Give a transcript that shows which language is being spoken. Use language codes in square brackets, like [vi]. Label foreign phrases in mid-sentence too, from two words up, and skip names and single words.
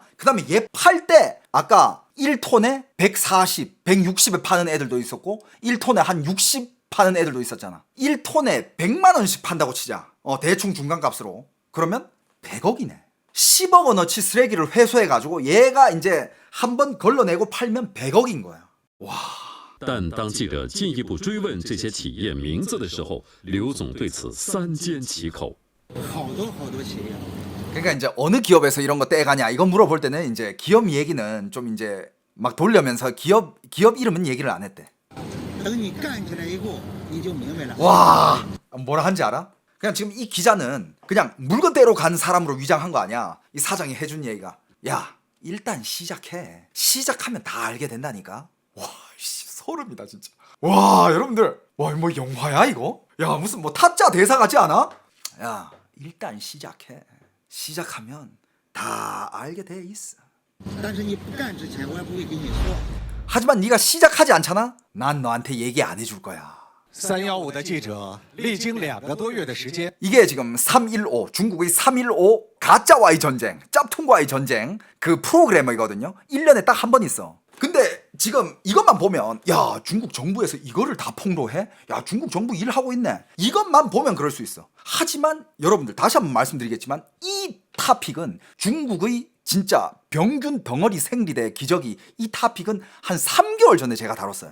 [ko] 그 다음에 얘 팔 때 아까 1톤에 140, 160에 파는 애들도 있었고 1톤에 한 60 파는 애들도 있었잖아. 1톤에 100만 원씩 판다고 치자. 대충 중간값으로. 그러면 100억이네. 10억 원어치 쓰레기를 회수해가지고 얘가 이제 한번 걸러내고 팔면 100억인 거야. 와. [zh] 但当记者进一步追问这些企业名字的时候，刘总对此三缄其口。好多企业， [ko] 그러니까 이제 어느 기업에서 이런 거 떼가냐 이거 물어볼 때는 이제 기업 얘기는 좀 이제 막 돌려면서 기업 이름은 얘기를 안 했대. [zh] 等你干起来以后，你就明白了。 [ko] 와, 뭐라 한지 알아? 그냥 지금 이 기자는 그냥 물건 떼러 간 사람으로 위장한 거 아니야. 이 사장이 해준 얘기가, 야 일단 시작해. 시작하면 다 알게 된다니까. 와, 씨, 소름이다 진짜. 와, 여러분들, 와, 뭐 영화야 이거? 야, 무슨 뭐 타짜 대사 같지 않아? 야, 일단 시작해. 시작하면 다 알게 돼 있어. [zh] 但是你不干之前，我也不会跟你说。 [ko] 하지만 네가 시작하지 않잖아? 난 너한테 얘기 안 해줄 거야. [zh] 315 的记者历经2个多月的时间， [ko] 이게 지금 315 중국의 315 가짜와의 전쟁, 짭퉁과의 전쟁 그 프로그래머이거든요. 1년에 딱 한 번 있어. 근데 지금 이것만 보면 야 중국 정부에서 이거를 다 폭로해? 야 중국 정부 일하고 있네. 이것만 보면 그럴 수 있어. 하지만 여러분들 다시 한번 말씀드리겠지만 이 토픽은 중국의 진짜 병균 덩어리 생리대 기저귀 이 토픽은 한 3개월 전에 제가 다뤘어요.